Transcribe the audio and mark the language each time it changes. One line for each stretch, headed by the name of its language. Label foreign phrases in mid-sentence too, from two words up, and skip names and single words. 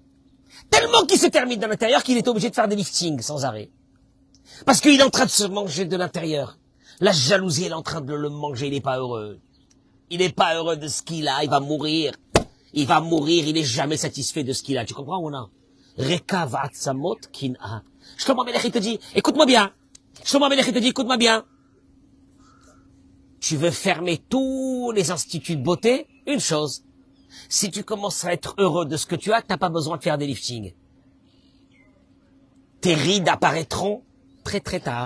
French: Tellement qu'il se termine de l'intérieur qu'il est obligé de faire des liftings sans arrêt. Parce qu'il est en train de se manger de l'intérieur. La jalousie, elle est en train de le manger, il n'est pas heureux. Il n'est pas heureux de ce qu'il a, il va mourir. Il va mourir, il n'est jamais satisfait de ce qu'il a. Tu comprends ou non?
Hebrew: רקב עצמות קנאה.
French: Shlomo Amelech, il te dit, écoute-moi bien. Shlomo Amelech, il te dit, écoute-moi bien. Tu veux fermer tous les instituts de beauté? Une chose. Si tu commences à être heureux de ce que tu as, tu n'as pas besoin de faire des liftings. Tes rides apparaîtront très très tard.